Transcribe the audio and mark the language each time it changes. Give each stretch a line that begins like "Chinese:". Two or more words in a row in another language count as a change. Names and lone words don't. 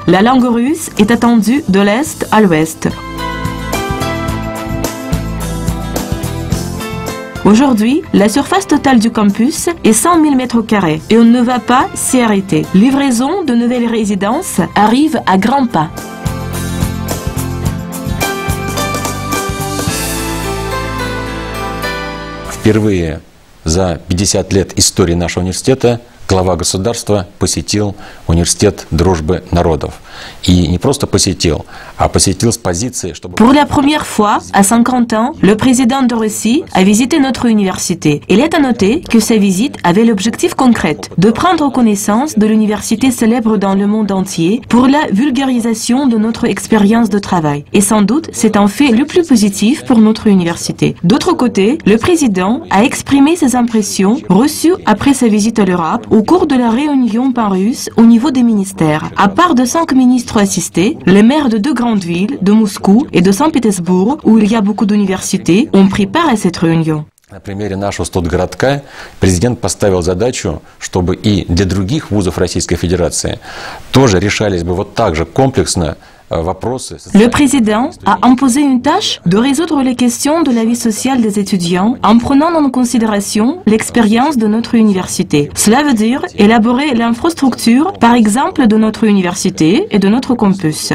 French: La langue russe est attendue de l'Est à l'Ouest. Aujourd'hui, la surface totale du campus est 100 000 m² et on ne va pas s'y arrêter. Livraison de nouvelles résidences arrive à grands pas.
Russian: Впервые за 50 лет истории нашего университета глава государства посетил университет дружбы народов. И не просто посетил, а посетил с позиции, чтобы...
French: Pour la première fois, à 50 ans, le président de Russie a visité notre université. Il est à noter que sa visite avait l'objectif concret de prendre connaissance de l'université célèbre dans le monde entier pour la vulgarisation de notre expérience de travail. Et sans doute, c'est un fait le plus positif pour notre université. D'autre côté, le président a exprimé ses impressions reçues après sa visite à l'Europe au cours de la réunion pan-russe au niveau des ministères. À part de 5 ministres assistés, les maires de 2 grandes villes, de Moscou et de Saint-Pétersbourg, où il y a beaucoup d'universités, ont pris part à cette réunion.
Russian: На примере нашего студгородка президент поставил задачу, чтобы и для других вузов Российской Федерации тоже решались бы вот так же комплексно
French: Le président a imposé une tâche de résoudre les questions de la vie sociale des étudiants en prenant en considération l'expérience de notre université. Cela veut dire élaborer l'infrastructure, par exemple, de notre université et de notre campus.